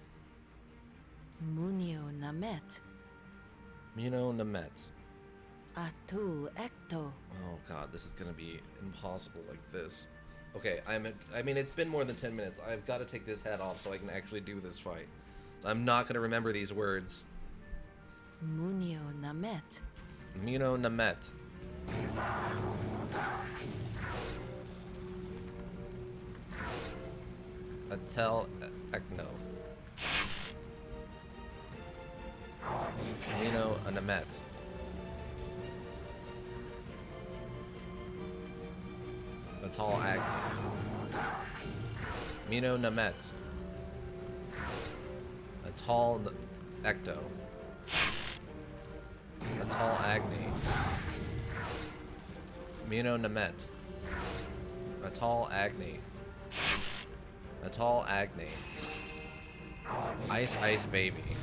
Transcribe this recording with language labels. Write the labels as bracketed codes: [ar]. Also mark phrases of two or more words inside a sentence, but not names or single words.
[en] Munio Namet. Muno Namet. Atul Ecto. Oh god, this is gonna be impossible like this. Okay, I mean, it's been more than 10 minutes. I've got to take this hat off so I can actually do this fight. I'm not gonna remember these words. Munio Namet. Muno Namet. Atel Ekno. Muno Namet. Atal Ag. Muno Namet. tall Ecto. A tall Agni. Muno Namet. A tall Agni. A tall Agni. Ice Ice Baby.